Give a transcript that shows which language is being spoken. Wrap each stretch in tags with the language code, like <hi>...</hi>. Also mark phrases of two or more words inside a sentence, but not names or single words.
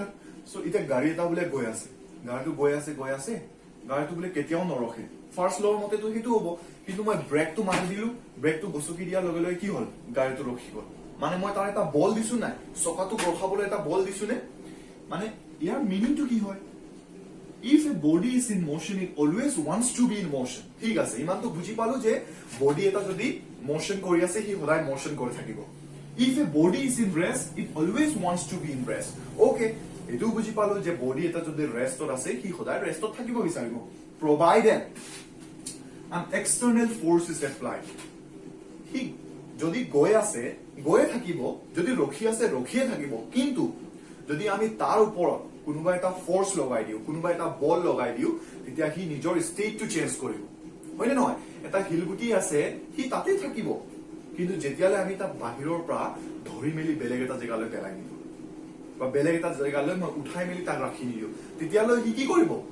<as>সো এতিয়া গাড়ী এটা বোলে গৈ আছে, গাড়ীটো গৈ আছে, গাড়ীটো বোলে কেতিয়াও নৰখে।</as> <en>first lawৰ</en> <as>মতেতো সেইটো হ'ব, কিন্তু মই ব্ৰেকটো মাৰি দিলো, ব্ৰেকটো গছকি দিয়াৰ লগে লগে কি হল? গাড়ীটো ৰখি গল। মানে মই তাৰ এটা বল দিছো নাই, চকাটোক ৰখাবলৈ এটা বল দিছো নে? মানে ইয়াৰ মিনিংটো কি হয়?</as> <en>If a body is in motion, it always wants to be in motion.</en> <as>ঠিক আছে, ইমানটো বুজি পালো যে বডি এটা যদি মোশন কৰি আছে, সি সদায় মোশন কৰি থাকিব।</as> <en>If a body is in rest, it always wants to be in rest.</en> <as>Okay, এটো বুজি পালো যে বডি এটা যদি ৰেষ্টত আছে, সি সদায় ৰেষ্টত থাকিব বিচাৰিব।</as> <en>Provided an external force is applied.</en> <as>সি যদি গৈ আছে, গৈয়ে থাকিব, যদি ৰখি আছে, ৰখিয়ে থাকিব। কিন্তু যদি আমি তাৰ ওপৰত কোনোবা এটা ফোর্স লগাই দিও, কোনোবা এটা বল লগাই দিও, তেতিয়া সি নিজৰ ষ্টেটটো চেঞ্জ কৰিব, হয়নে নহয়? এটা হিলগুটি আছে, সি তাতে থাকিব, কিন্তু যেতিয়ালৈ আমি তাক বাহিৰৰ পৰা ধৰি মেলি বেলেগ এটা জেগালৈ পেলাই দিও, বা বেলেগ এটা জেগালৈ মই উঠাই মেলি তাক ৰাখি নিদিও, তেতিয়ালৈ সি কি কৰিব?</as>